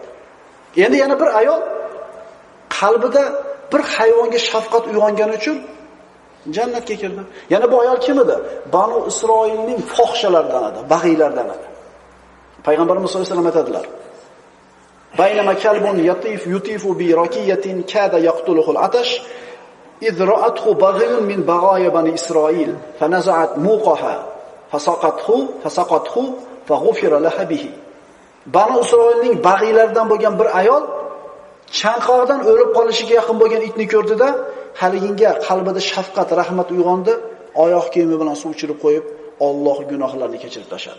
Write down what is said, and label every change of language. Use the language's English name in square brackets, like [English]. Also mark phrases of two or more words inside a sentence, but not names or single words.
[Uzbek] Endi yana bir ayol qalbida bir hayvonga shafqat uyg'ongani uchun jannatga kirdi. Yana bu ayol kim edi? Banu Isroilning fohishalaridan edi, bag'iylardan edi. [Arabic] Payg'ambarimiz صلى الله عليه وسلم aytadilar: "بينما كلب يطيف بركية كاد يقتله العطش إذ رأته بغي من بغايا بني إسرائيل فنزعت موقها فسقته فغفر لها به." [Uzbek] Banu Isroilning bag'iylardan bo'lgan bir ayol chanqoqdan o'lib qolishiga yaqin bo'lgan itni ko'rdida, haliginga qalbida shafqat, rahmat uyg'ondi, oyoq kiyimi bilan suv ichirib qo'yib, Alloh gunohlarini kechirib tashladi.